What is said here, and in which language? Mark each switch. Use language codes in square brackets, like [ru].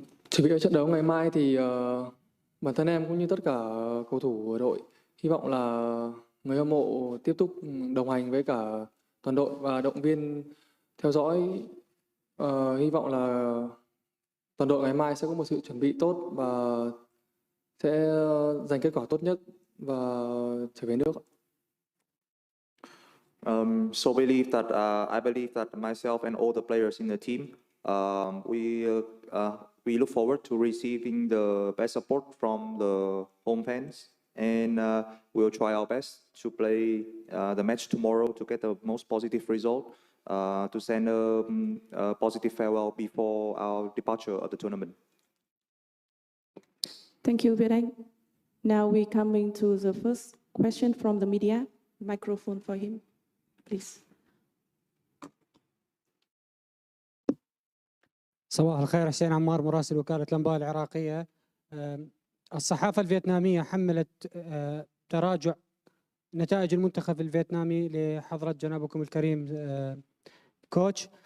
[vi] Chuẩn bị cho trận đấu ngày mai thì bản thân em cũng như tất cả cầu thủ ở đội hy vọng là người hâm mộ tiếp tục đồng hành với cả toàn đội và động viên theo dõi. Hy vọng là toàn đội ngày mai sẽ có một sự chuẩn bị tốt và sẽ giành kết quả tốt nhất và trở về nước. [en] So I believe that myself and all the players in the team, we look forward to receiving the best support from the home fans, and we'll try our best to play the match tomorrow to get the most positive result, to send a positive farewell before our departure of the tournament. Thank you, Việt Anh. Now we coming to the first question from the media. Microphone for him, please. [ar] صباح الخير، حسين عمار مراسل وكالة الأنباء العراقية. الصحافة الفيتنامية حملت تراجع نتائج المنتخب الفيتنامي لحضرة جنابكم الكريم كوتش.